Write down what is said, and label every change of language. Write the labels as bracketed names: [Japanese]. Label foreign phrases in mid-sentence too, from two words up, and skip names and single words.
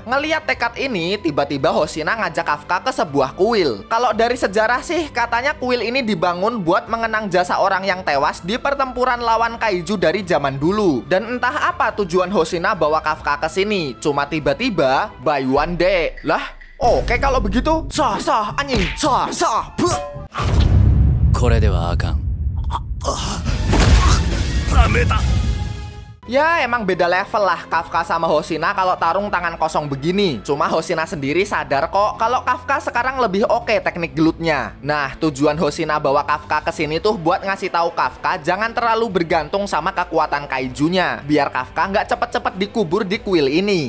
[Indonesian] Ngelihat tekad ini, tiba-tiba Hoshina ngajak Kafka ke sebuah kuil. Kalau dari sejarah sih, katanya kuil ini dibangun buat mengenang jasa orang yang tewas di pertempuran lawan kaiju dari zaman dulu. Dan entah apa tujuan Hoshina bawa Kafka ke sini. Cuma tiba-tiba [English] by one day. [Indonesian] Lah, oke kalau begitu, sah anjing, sah. [Japanese] これではあかん。 [Indonesian] Ya emang beda level lah Kafka sama Hoshina kalau tarung tangan kosong begini. Cuma Hoshina sendiri sadar kok kalau Kafka sekarang lebih oke teknik gelutnya. Nah, tujuan Hoshina bawa Kafka ke sini tuh buat ngasih tahu Kafka jangan terlalu bergantung sama kekuatan kaijunya, biar Kafka nggak cepet-cepet dikubur di kuil ini.